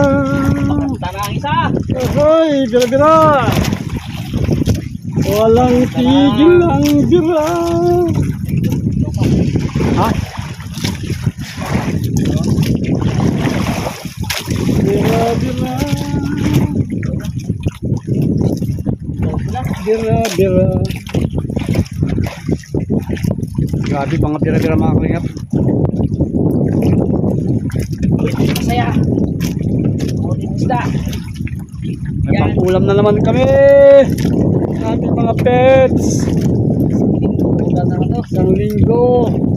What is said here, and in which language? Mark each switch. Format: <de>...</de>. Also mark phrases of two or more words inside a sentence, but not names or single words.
<tl>Tanang isa. Ahoy, bira-bira. Walang tigil ang bira. Ha? Bira-bira. Bira-bira. Grabe mga bira-bira mga kalingap. Masaya. Ulit isda. May pang-ulam na naman kami. Ating mga pets. Isang linggo.</tl>